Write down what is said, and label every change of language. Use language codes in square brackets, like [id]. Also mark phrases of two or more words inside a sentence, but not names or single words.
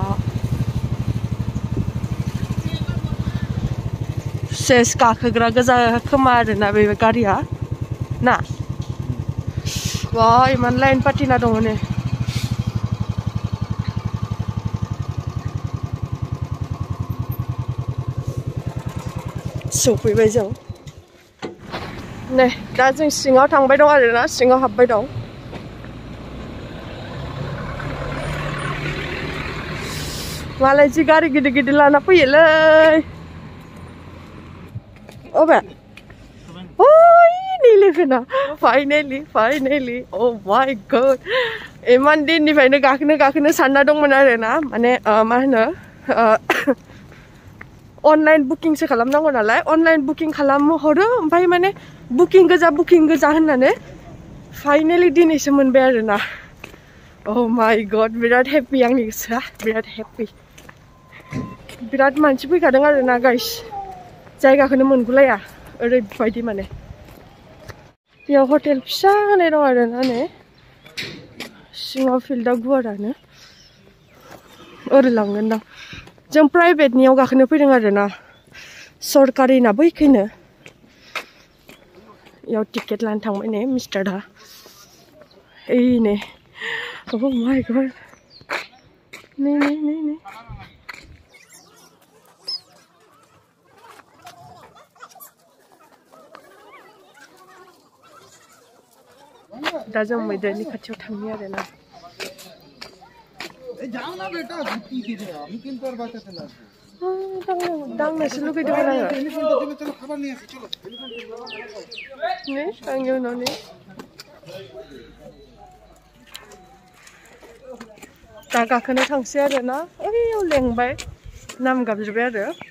[brx] सेस गाखोग्रा गोजा खोमा आरोना बे गारिया ना वा इमान लाइन पाटिना दङ नै सफैबाय जों नै दा जों सिङाव थांबाय दं आरोना सिङाव हाबबाय दं मालाय जि गारि गिदिर गिदिर लाना फैयोलै अबे एलिफेन्टआ फाइनाली [en] oh my god [brx] इमान दिननिफ्रायनो गाखोनो सानना दंमोन आरोना माने मा होनो अनलाइन बुकिंसो खालामनांगौ नालाय अनलाइन बुकिं खालामहरो ओमफ्राय माने बुकिं गोजा होननानै फाइनाली दिनैसो मोनबाय आरोना [en] oh my god [brx] बिराद हेपि आंनि गोसोआ बिराद हेपि बिराद मानसि फैखादों आरोना गाइस जायगाखौनो मोनगुलाया ओरैबायदि माने बेयाव हटेल फिसा होनाय दं आरोना नै सिङाव फिल्डआ गुवारानो ओरै लांगोन दां जों प्राइभेटनियाव गाखोनो फैदों आरोना सरकारिना बैखैनो याव टिकेट लानो थांबाय नै मिस्टारआ ओइ नै [en] oh my god [brx] नै दा जों मैदेरनि खाथियाव थांनि आरोना दांनोसो लुगैदोंमोन आङो नै आंनि उनाव नै दा गाखोनो थांसै आरोना ओइयाव लेंबाय नाम गाबज्रिबाय आरो